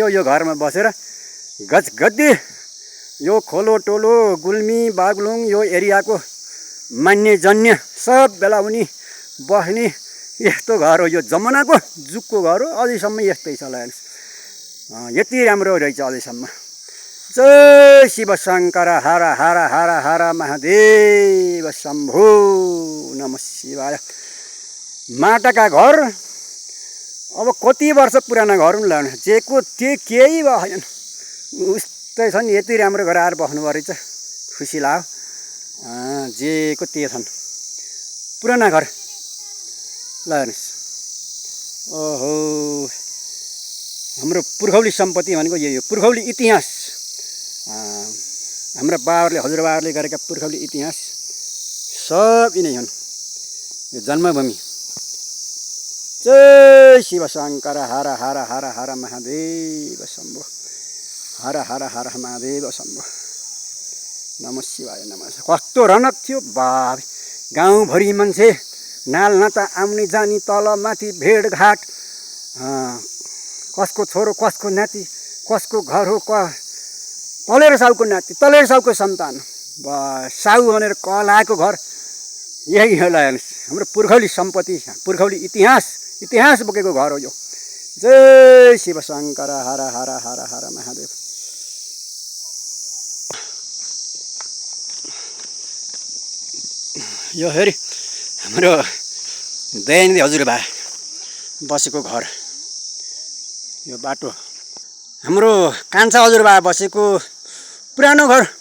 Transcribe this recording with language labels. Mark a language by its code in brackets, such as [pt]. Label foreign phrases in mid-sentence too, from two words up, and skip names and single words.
[ne] यो घरमा बसेर गजगद्दी यो खोलो टोलो गुल्मी बागलुङ यो एरियाको मान्यजन्य सब बेला उनी बस्ने यस्तो घर हो। यो जमानाको जुगको घर हो। अझैसम्म यस्तै छ। यति राम्रो रहेछ अझैसम्म। जय शिव शङ्कर। हर हर हर हर महादेव शम्भो नमः शिवाय। माटाका घर अब कति वर्ष पुराना घर पनि लानु जेको त्यो केही भएन। उस्तै छन्। यति राम्रो घर आएर बस्नुभयो रहेछ, खुसी लाग्यो। जेको त्यो छन् पुराना घर। ल हेर्नुहोस्, ओहो हाम्रो पुर्खौली सम्पत्ति भनेको यही हो। पुर्खौली इतिहास, हाम्रा बाबाहरूले हजुरबाहरूले गरेका पुर्खौली इतिहास सब यिनै हुन्। यो जन्मभूमि। जय शिव शङ्कर। हर हर हर हर महादेव शम्भो। हर हर हर महादेव शम्भो नमः शिवाय नमः। कस्तो रनक थियो बाबे। गाउँभरि मान्छे नालनाता आउने जानी, तल माथि भेटघाट, कसको छोरो कसको नाति, कसको घर हो, तलेर साउको नाति, तलेर साउको सन्तान, साउ भनेर कलाएको घर यही होला। हेर्नुहोस्, हाम्रो पुर्खौली सम्पत्ति, पुर्खौली इतिहास बोकेको घर हो यो। जय शिव शङ्कर। हर हर हर हर महादेव। यो हेरी हाम्रो दयानिधि हजुरबा बसेको घर। यो बाटो हाम्रो कान्छा हजुरबा बसेको पुरानो घर।